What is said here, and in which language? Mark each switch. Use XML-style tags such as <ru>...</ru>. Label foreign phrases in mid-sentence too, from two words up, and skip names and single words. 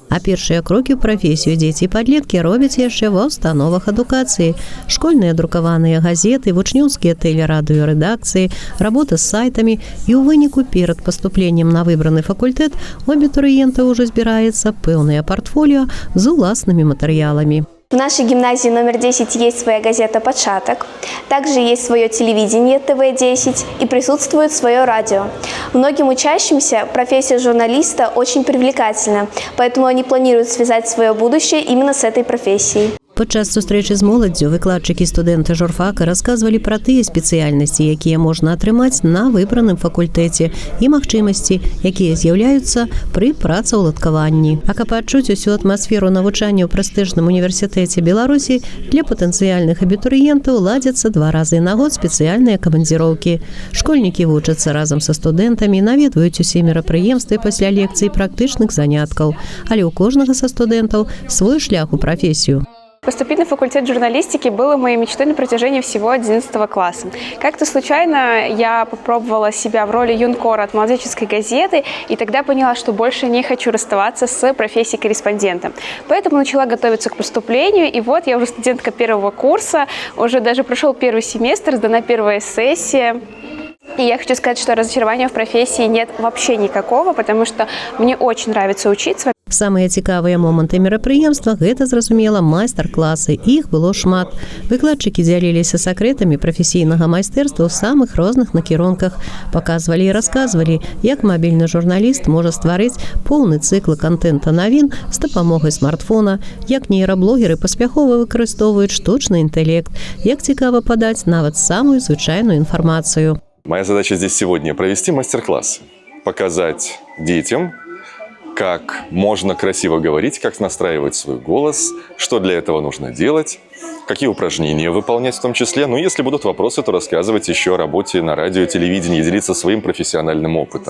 <be>А першыя крокі ў прафесію дзеці і падлеткі робяць яшчэ ва установах адукацыі. Школьныя друкаваныя газеты, вучнёўскія тэлерадыёрэдакцыі, работа з сайтамі. І ў выніку перад паступленнем на выбраны факультэт у абітурыента ўжо збіраецца пэўнае портфолио з уласнымі матэрыяламі.</be> <ru>В нашей гимназии номер 10 есть своя газета «Початок», также есть свое телевидение ТВ-10 и присутствует свое радио. Многим учащимся профессия журналиста очень привлекательна, поэтому они планируют связать свое будущее именно с этой профессией.</ru> <be>Падчас сустрэчы з моладдзю выкладчыкі студэнты журфака расказвалі пра тыя спецыяльнасці, якія можна атрымаць на выбраным факультэце і магчымасці, якія з'яўляюцца пры працаўладкаванні. А каб адчуць усю атмасферу навучання ў прэстыжным універсітэце Беларусі, для патэнцыяльных абітурыентаў ладзяцца 2 разы на год спецыяльныя камандзіроўкі. Школьнікі вучацца разам са студэнтамі, наведваюць усе мерапрыемствы пасля лекцый практычных заняткаў, але ў кожнага са студэнтаў свой шлях у прафесію. Поступить на факультет журналистики было моей мечтой на протяжении всего 11 класса. Как-то случайно я попробовала себя в роли юнкора от молодеческой газеты, и тогда поняла, что больше не хочу расставаться с профессией корреспондента. Поэтому начала готовиться к поступлению, и вот я уже студентка 1-го курса, уже даже прошел 1-й семестр, сдана 1-я сессия. И я хочу сказать, что разочарования в профессии нет вообще никакого, потому что мне очень нравится учиться. Самыя цікавыя моманты мерапрыемства – гэта, зразумела, майстар-класы. Іх было шмат. Выкладчыкі дзяліліся сакрэтамі прафесійнага майстэрства ў самых розных накірунках. Паказвалі і расказвалі, як мабільны журналіст можа стварыць поўны цыкл контента навін з дапамогай смартфона, як нейраблогеры паспяхова выкарыстоўваюць штучны інтэлект, як цікава падаць нават самую звычайную інфармацыю.</be> <ru>Моя задача здесь сегодня – провести мастер-класс, показать детям, как можно красиво говорить, как настраивать свой голос, что для этого нужно делать, какие упражнения выполнять в том числе. Ну, если будут вопросы, то рассказывать еще о работе на радио, телевидении, делиться своим профессиональным опытом.</ru>